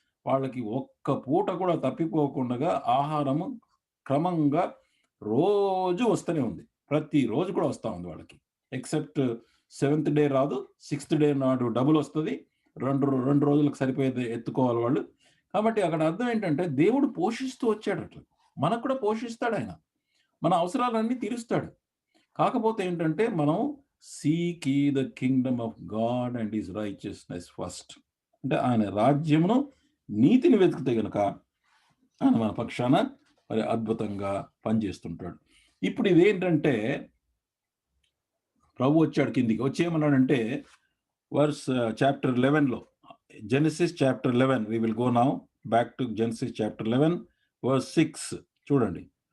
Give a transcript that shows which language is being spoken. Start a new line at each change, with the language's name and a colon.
Telugu: వాళ్ళకి ఒక్క పూట కూడా తప్పిపోకుండా ఆహారము క్రమంగా రోజు వస్తూనే ఉంది. ప్రతిరోజు కూడా వస్తా ఉంది వాళ్ళకి. ఎక్సెప్ట్ 7th డే రాదు. 6th డే నాడు డబుల్ వస్తది. 2 రోజులకు సరిపోయేది ఎత్తుకోవాలి వాళ్ళు. కాబట్టి అక్కడ అర్థం ఏంటంటే దేవుడు పోషిస్తూ వచ్చాడు అట్లా. మనకు కూడా పోషిస్తాడు ఆయన. మన అవసరాలన్నీ తీరుస్తాడు. కాకపోతే ఏంటంటే మనం seek
English: ye the kingdom of God and his righteousness first.
Telugu: అంటే ఆయన రాజ్యమును, నీతిని వెతికితే గనుక ఆయన మన పక్షాన మరి అద్భుతంగా పనిచేస్తుంటాడు. ఇప్పుడు ఇదేంటంటే ప్రభు వచ్చాడు కిందికి. వచ్చి ఏమన్నాడంటే verse chapter 11లో, Genesis chapter 11, we will go now back to Genesis chapter 11 verse 6 చూడండి.